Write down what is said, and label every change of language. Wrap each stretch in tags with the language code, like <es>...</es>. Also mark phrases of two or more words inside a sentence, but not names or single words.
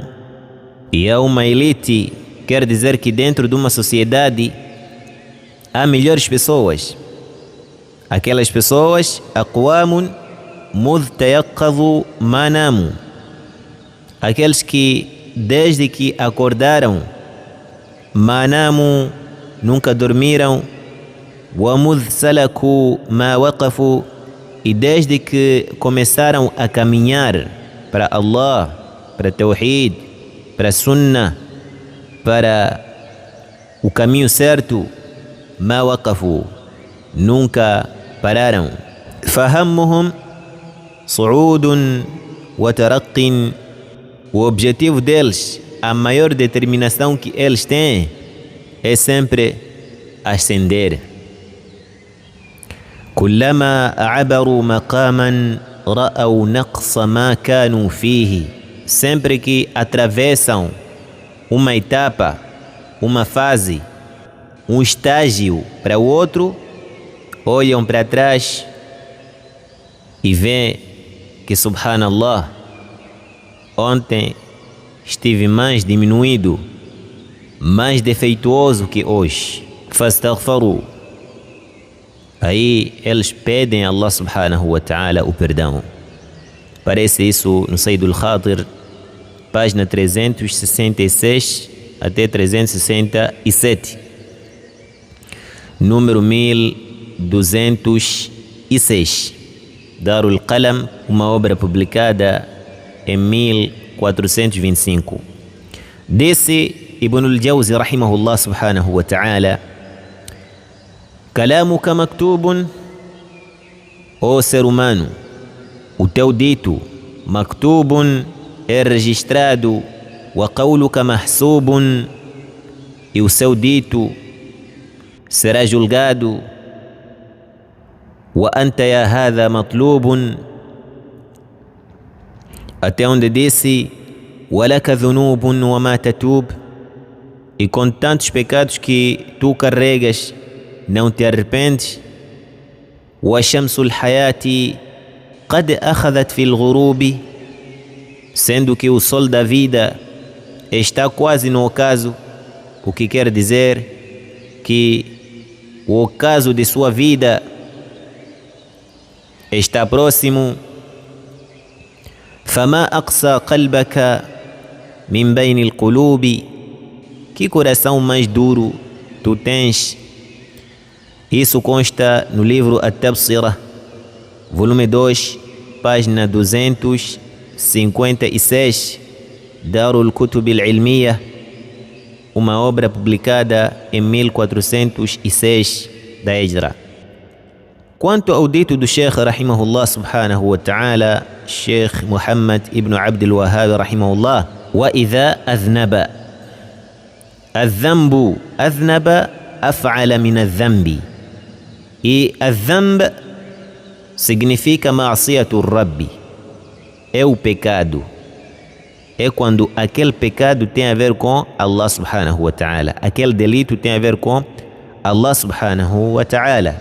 <pt>E há uma elite, quer dizer que dentro de uma sociedade há melhores pessoas. Aquelas pessoas,</pt> <ar>أَقْوَامٌ مُذْ تَيَقَّظُوا مَا نَامُوا,</ar> <pt>aqueles que desde que acordaram, manamu, nunca dormiram,</pt> <ar>ومذ سلكوا ما وقفوا,</ar> <pt>e desde que começaram a caminhar para Allah, para Tawhid, para Sunnah, para o caminho certo,</pt> <ar>ما وقفوا,</ar> <pt>nunca pararam.</pt> <ar>فهمهم صعود وترق,</ar> <pt>o objetivo deles, a maior determinação que eles têm é sempre ascender.</pt> <ar>كلما عبروا مقاما رأوا نقص ما كانوا فيه.</ar> <pt>Sempre que atravessam uma etapa, uma fase, um estágio para o outro, olham para trás e veem que, subhanallah, ontem estive mais diminuído, mais defeituoso que hoje. Fastaghfaru. Aí eles pedem a Allah</pt> <ar>سبحانه وتعالى</ar> <pt>o perdão. Parece isso no Sayyid al-Khatir, página 366 até 367. Número 1206. Darul Qalam, uma obra publicada em 1425.</pt> <ar>Disse ابن الجوزي رحمه الله سبحانه وتعالى: كلامك مكتوب,</ar> <pt>ó ser humano, o teu dito, maktubun, é registrado,</pt> <ar>وقولك محسوب,</ar> <pt>e o seu dito será julgado,</pt> <ar>وأنت يا هذا مطلوب,</ar> <pt>até onde disse</pt> <ar>ولك ذنوب وما تتوب,</ar> <pt>e com tantos pecados que tu carregas, não te arrependes.</pt> <ar>وشمس الحياة قد أخذت في الغروب,</ar> <pt>sendo que o sol da vida está quase no ocaso, o que quer dizer que o ocaso de sua vida está próximo.</pt> <ar>فما أقسى قلبك من بين القلوب,</ar> <pt>que coração mais duro tu tens. Isso consta no livro At-Tabsirah, volume 2, página 256, Darul Kutub al-Ilmiyah, uma obra publicada em 1406 da Hijra. Quanto ao dito do</pt> <ar>الشيخ رحمه الله سبحانه وتعالى، الشيخ محمد بن عبد الوهاب رحمه الله: وإذا أذنب، الذنب أذنب أفعل من الذنب.</ar> <pt>E adh-dhanb significa</pt> <ar>معصية ربي,</ar> <pt>é o pecado, é quando aquele pecado tem a ver com Allah</pt> <ar>سبحانه وتعالى,</ar> <pt>aquele delito tem a ver com Allah</pt> <ar>سبحانه وتعالى.</ar>